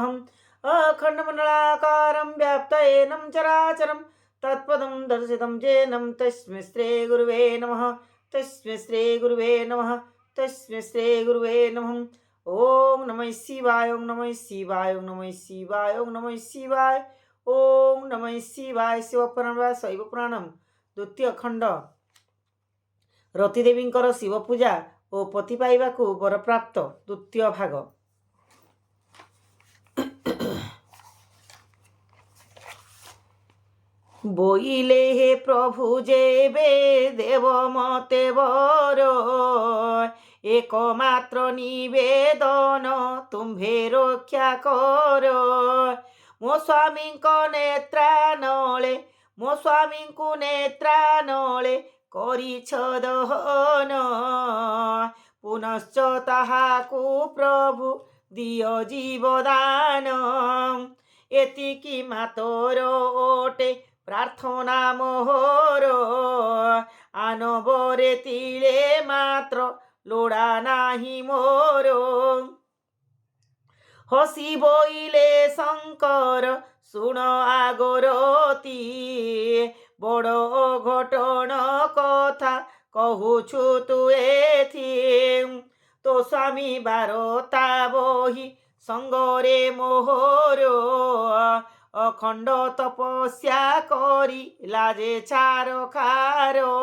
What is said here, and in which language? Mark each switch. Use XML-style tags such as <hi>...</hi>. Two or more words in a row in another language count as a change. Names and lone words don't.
<sa>अखण्डमण्डलाकारं व्याप्तयेनं चराचरं तत्पदं दर्शितं येनं तस्मै श्री गुरुवे नमः। तस्मै श्री गुरुवे नमः। तस्मै श्री गुरुवे नमः। ओम नमः शिवाय। ओम नमः शिवाय। ओम नमः शिवाय। ओम नमः शिवाय। ओम नमः शिवाय। शिवपुराण वा शैवपुराणं द्वितीय खंड</sa> <or>ରତିଦେବୀଙ୍କର ଶିବ ପୂଜା ଓ ପତି ପାଇବାକୁ ବରପ୍ରାପ୍ତ ଦ୍ୱିତୀୟ ଭାଗ। ବୋଇଲେ ହେ ପ୍ରଭୁ ଯେବେ ଦେବ ମତେ ବର, ଏକମାତ୍ର ନିବେଦନ ତୁମ୍ଭେ ରକ୍ଷା କର। ମୋ ସ୍ୱାମୀଙ୍କ ନେତ୍ରାନଳେ, ମୋ ସ୍ୱାମୀଙ୍କୁ ନେତ୍ରାନଳେ କରିଛ ଦହନ, ପୁନଶ୍ଚ ତାହାକୁ ପ୍ରଭୁ ଦିଅ ଜୀବଦାନ। ଏତିକି ମାତର ଓଟେ ପ୍ରାର୍ଥନା ମୋହର, ଆନବରେ ତିଳେ ମାତ୍ର ଲୋଡ଼ା ନାହିଁ ମୋର। ହସି ବଇଲେ ଶଙ୍କର ଶୁଣ ଆଗରତି, ବଡ଼ ଅଘଟନ କଥା କହୁଛୁ ତୁ ଏଥି। ତୋ ସ୍ୱାମୀ ବାରତା ବହି ସଙ୍ଗରେ ମୋହର, ଅଖଣ୍ଡ ତପସ୍ୟା କରି ଲାଜେ ଛାର ଖାର।</or>